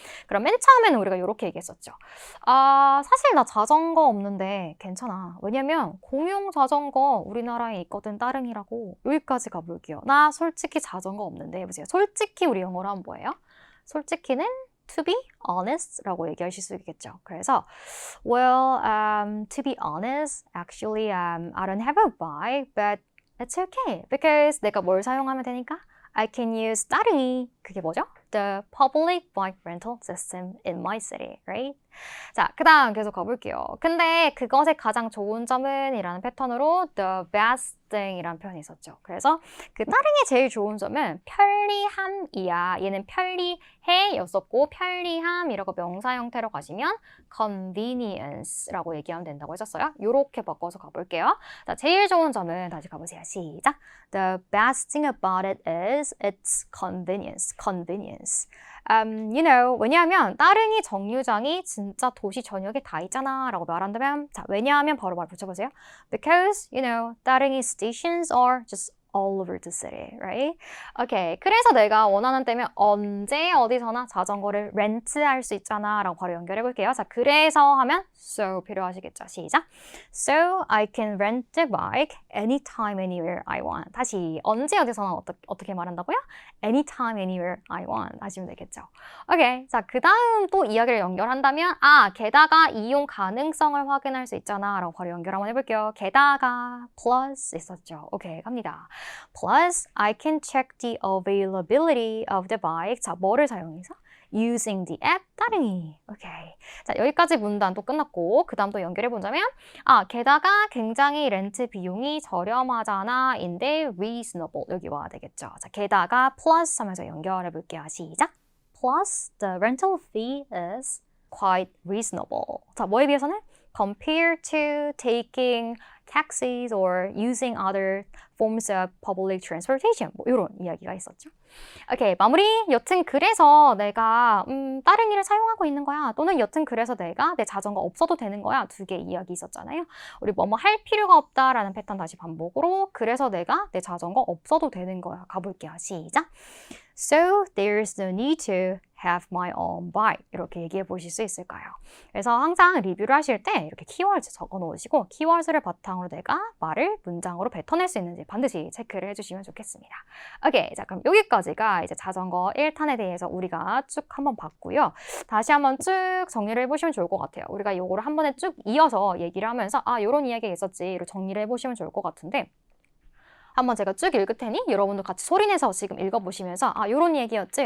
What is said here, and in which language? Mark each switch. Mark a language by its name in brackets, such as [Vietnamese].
[Korean] 그럼 맨 처음에는 우리가 이렇게 얘기했었죠. 아, 사실 나 자전거 없는데 괜찮아. 왜냐면 공용 자전거 우리나라에 있거든, 따릉이라고. 여기까지 가볼게요. 나 솔직히 자전거 없는데 해보세요. 솔직히 우리 영어로 하면 뭐예요? 솔직히는 [English] to be honest [Korean] 라고 얘기하실 수 있겠죠. 그래서 [English] well, to be honest, actually I don't have a bike, but it's okay because [Korean] 내가 뭘 사용하면 되니까? [English] I can use 따릉이. [Korean] 그게 뭐죠? [English] The public bike rental system in my city, right? [Korean] 자, 그 다음 계속 가볼게요. 근데 그것의 가장 좋은 점은 이라는 패턴으로 [English] the best thing [Korean] 이라는 표현이 있었죠. 그래서 그 따릉의 제일 좋은 점은 편리함이야. 얘는 편리해 였었고 편리함이라고 명사 형태로 가시면 convenience라고 얘기하면 된다고 했었어요. 요렇게 바꿔서 가볼게요. 자, 제일 좋은 점은 다시 가보세요. 시작. [English] The best thing about it is its convenience. Convenience. [Korean] 왜냐하면 따릉이 정류장이 진짜 도시 전역에 다 있잖아 라고 말한다면 자, 왜냐하면 바로 말 붙여보세요. [English] Because, 따릉이 stations are just all over the city, right? [Korean] 오케이. 그래서 내가 원하는 때면 언제 어디서나 자전거를 렌트할 수 있잖아 라고 바로 연결해 볼게요. 자, 그래서 하면 so 필요하시겠죠. 시작. [English] So I can rent the bike anytime, anywhere I want. [Korean] 다시 언제 어디서나 어떻게 말한다고요? [English] Anytime, anywhere I want. [Korean] 하시면 되겠죠. 오케이. 자, 그 다음 또 이야기를 연결한다면 게다가 이용 가능성을 확인할 수 있잖아 라고 바로 연결 한번 해볼게요. 게다가 plus 있었죠. 오케이. 갑니다. [English] Plus, I can check the availability of the bike. [Korean] 자, 뭐를 사용해서? [English] Using the app 따릉이. [Korean] 오케이. 자, 여기까지 문단 또 끝났고 그 다음 또 연결해 보자면 게다가 굉장히 렌트 비용이 저렴하잖아 인데 reasonable 여기 와야 되겠죠. 자, 게다가 plus 하면서 연결해 볼게요. 시작. [English] Plus, the rental fee is quite reasonable. [Korean] 자, 뭐에 비해서는? [English] Compared to taking taxis or using other forms of public transportation. [Korean] 뭐 이런 이야기가 있었죠. 오케이, 마무리. 여튼 그래서 내가 따릉이를 사용하고 있는 거야. 또는 여튼 그래서 내가 내 자전거 없어도 되는 거야. 두 개 이야기 있었잖아요. 우리 뭐뭐 할 필요가 없다라는 패턴 다시 반복으로 그래서 내가 내 자전거 없어도 되는 거야. 가볼게요. 시작. [English] So there's no need to have my own bike. [Korean] 이렇게 얘기해 보실 수 있을까요? 그래서 항상 리뷰를 하실 때 이렇게 키워드 적어 놓으시고 키워드를 바탕으로 내가 말을 문장으로 뱉어낼 수 있는지 반드시 체크를 해주시면 좋겠습니다. 오케이, 자 그럼 여기까지가 이제 자전거 1탄에 대해서 우리가 쭉 한번 봤고요. 다시 한번 쭉 정리를 해보시면 좋을 것 같아요. 우리가 이거를 한 번에 쭉 이어서 얘기를 하면서 이런 이야기가 있었지를 정리를 해보시면 좋을 것 같은데 한번 제가 쭉 읽을 테니 여러분들 같이 소리내서 지금 읽어보시면서 요런 얘기였지?